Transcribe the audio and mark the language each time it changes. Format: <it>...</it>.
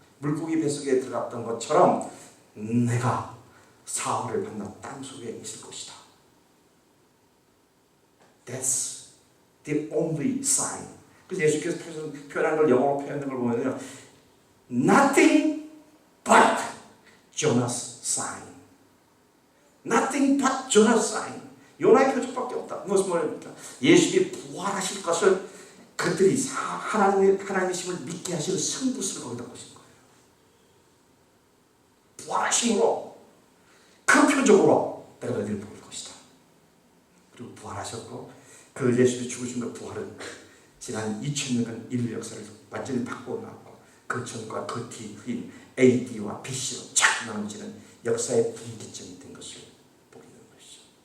<ko>물고기 뱃속에 들어갔던 것처럼 내가 사흘을 밤낮 땅속에 있을 것이다.</ko> <en>That's the only sign.</en> <ko>그래서 예수께서 표현한 걸 영어로 표현한 걸 보면요,</ko> <en>nothing but Jonah's sign. Nothing but Jonah's sign.</en> <ko>요나의 표적밖에 없다. 무슨 말입니까? 예수님이 부활하실 것을 그들이 하나님이심을 믿게 하시는 승부수를 거기다 보신 거예요. 부활하심으로, 그 표적으로 내가 너희를 볼 것이다. 그리고 부활하셨고, 그 예수님이 죽으신 부활은 지난 2000년간 인류 역사를 완전히 바꿔놨고, 그 전과 그 뒤인 AD와 BC로 착 나눠지는 역사의 분기점이 된 것을 보게 되는 것이죠.</ko>